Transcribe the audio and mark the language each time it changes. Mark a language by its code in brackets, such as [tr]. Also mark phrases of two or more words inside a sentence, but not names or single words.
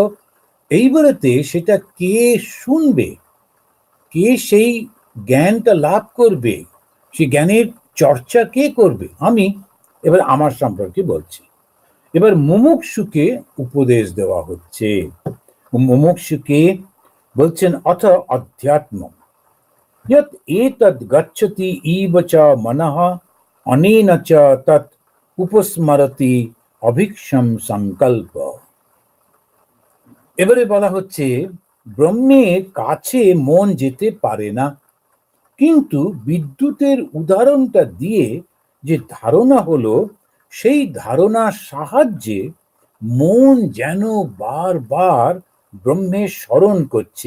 [bn] এইবারেতে সেটা কে শুনবে, কে সেই জ্ঞানটা লাভ করবে, সেই জ্ঞানের চর্চা কে করবে? আমি। এবার আমার সম্পর্কে বলছি। এবার মুমুক্ষুকে উপদেশ দেওয়া হচ্ছে। মুমুক্ষুকে বলছেন [sa] অথ অধ্যাত্ম यत् एतद् गच्छति इव च मनः अनेन च तत् उपस्मरति অভিক্ষম সংকল্প। [bn] এবারে বলা হচ্ছে ব্রহ্মের কাছে মন যেতে পারে না, কিন্তু বিদ্যুতের উদাহরণটা দিয়ে যে ধারণা হলো, সেই ধারণার সাহায্যে মন যেন বারবার ব্রহ্মের স্মরণ করছে।